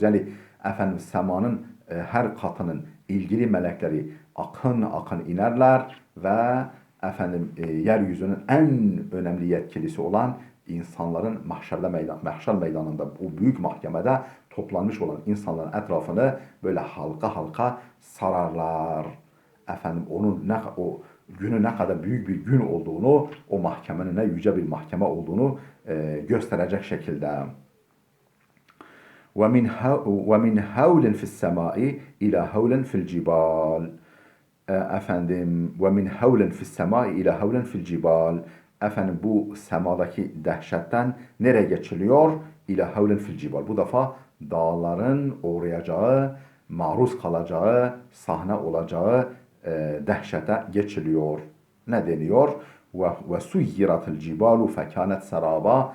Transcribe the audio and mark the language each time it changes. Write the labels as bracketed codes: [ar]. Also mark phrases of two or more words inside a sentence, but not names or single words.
[tr] Yani efendim semanın her katının ilgili melekleri akın akın inerler ve efendim yeryüzünün en önemli yetkilisi olan insanların mahşer meydanında bu büyük mahkemede toplanmış olan insanların etrafını böyle halka halka sararlar. Efendim o günü ne kadar büyük bir gün olduğunu, o mahkemenin ne yüce bir mahkeme olduğunu gösterecek şekilde. [ar] وَمِنْ هَوْلٍ فِي السَّمَاءِ اِلَى هَوْلٍ فِي الْجِبَالِ efendim وَمِنْ هَوْلٍ فِي السَّمَاءِ اِلَى هَوْلٍ فِي الْجِبَالِ [tr] efendim bu semadaki dehşetten nereye geçiliyor? [ar] إلى هول في الجبال. [tr] Bu defa dağların uğrayacağı, maruz kalacağı, sahne olacağı dehşete geçiliyor. Ne deniyor? [ar] وسيرت الجبال فكانت سرابا.